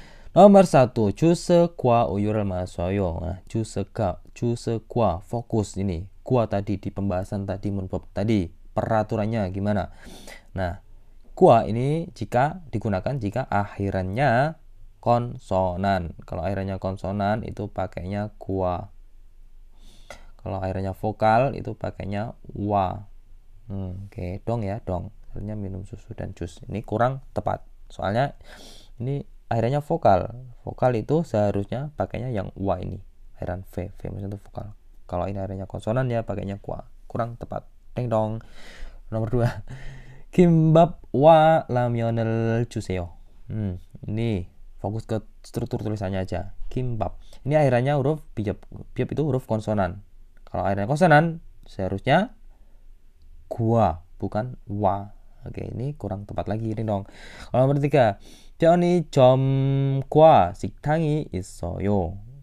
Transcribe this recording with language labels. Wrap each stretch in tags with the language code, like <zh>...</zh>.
<ko>Nomor 1, 주스, 과, 우유를 마셔요.</ko> <id>Nah, 주스, 과, fokus ini. Kwa tadi di pembahasan tadi, munbab tadi. Peraturannya gimana? Nah, kwa ini jika digunakan jika akhirannya konsonan. Kalau akhirannya konsonan itu pakainya kwa. Kalau akhirannya vokal itu pakainya wa. Oke, dong ya, dong. sebenarnya minum susu dan jus. Ini kurang tepat. Soalnya ini akhirnya vokal. Vokal itu seharusnya pakainya yang wa ini. Akhiran V maksudnya itu vokal. Kalau ini akhirnya konsonan ya pakainya kwa. Kurang tepat. Deng dong.</id> <ko>Nomor 2. Kimbap wa ramyeon을 주세요.</ko> <id>Ini fokus ke struktur tulisannya aja. Kimbap. Ini akhirannya huruf biop. Biop itu huruf konsonan. Kalau akhirnya konsonan seharusnya gua bukan wa. Oke, ini kurang tepat lagi ini dong. Kalau nomor 3.</id> <ko>편의점과 식당이 있어요.</ko>